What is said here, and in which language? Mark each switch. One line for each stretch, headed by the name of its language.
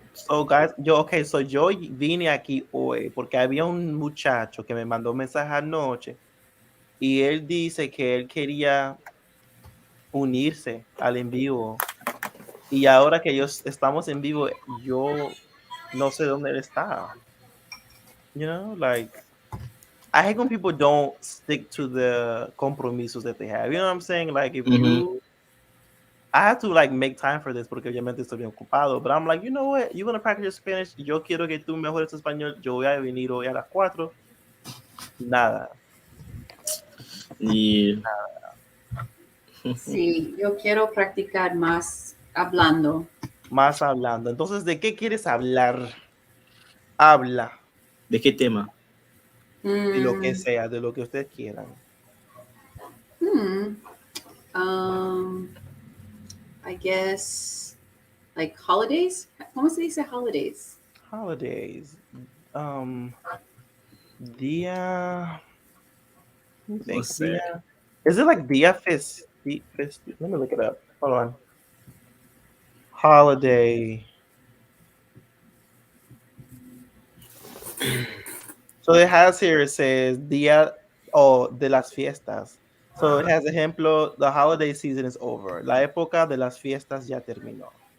English: So, guys, so
Spanish: yo vine aquí hoy porque había un muchacho que me mandó un mensaje anoche y él dice que él quería unirse al en vivo. Y ahora que estamos en vivo, yo no sé dónde él está.
English: You know, like I hate when people don't stick to the compromisos that they have. You know what I'm saying? Like if Mm-hmm. I have to like make time for this
Spanish: porque obviamente estoy bien ocupado.
English: But I'm like, you know what? You want to practice your Spanish?
Spanish: Yo quiero que tú mejores tu español. Yo voy a venir hoy a las 4. Nada.
English: Yeah.
Spanish: Sí, yo quiero practicar más hablando. Más hablando. Entonces, ¿de qué quieres hablar? Habla ¿De qué tema? de lo que Mm, sea, de lo que ustedes quieran. hmm.
English: Um, I guess like holidays.
Spanish: ¿Cómo se dice holidays?
English: Holidays. Um, Dia. Let me think. What's that? Dia. Is it like Dia Let me look it up. Hold on. Holiday. So it has here, it says
Spanish: Dia de las Fiestas.
English: So it has ejemplo, the holiday season is over.
Spanish: La época de las fiestas ya terminó.